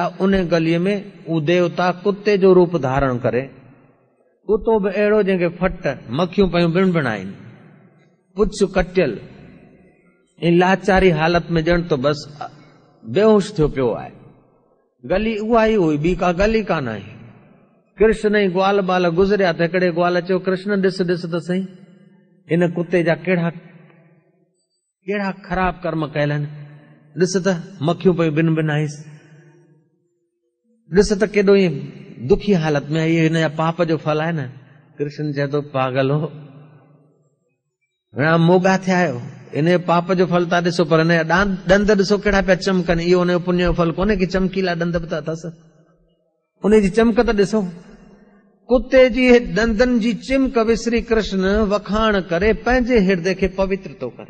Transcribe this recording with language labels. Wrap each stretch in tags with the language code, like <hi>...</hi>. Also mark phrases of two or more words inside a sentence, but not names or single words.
<sd>उन गलीअ में हू देवता कुते जो रूप धारण करे, कुतो बि अहिड़ो जंहिंखे फट मखियूं पयूं बिणबिणाइनि, पुछ कटियल, ऐं लाचारी हालत में ॼण तो बस बेहोश थियो पियो आहे। गली उहा ई हुई, ॿी का गली कान आहे। कृष्ण ई ग्वाल बाल गुज़रिया त हिकिड़े ग्वाल चयो, कृष्ण ॾिस ॾिस त सही, हिन कुते जा कहिड़ा ख़राब कर्म कयल आहिनि। ॾिस त मखियूं पयूं बिन बिनाइस, ॾिस त केॾो ई दुखी हालत में आहे, हिन जा पाप जो फल आहे न। कृष्ण चए थो, पागल हो, मोगा थिया आहियो, इन पाप जो फल था ॾिसो, पर हिन जा ॾंद ॾिसो कहिड़ा पिया चमकनि। इहो हुनजो पुण्य जो फल कोन्हे कि चमकीला ॾंद बि था अथसि, उनजी चमक त ॾिसो। कुते जी ॾंदनि जी चिमक विसरी कृष्ण वखाण करे पंहिंजे हृदय खे पवित्र थो करे।</sd>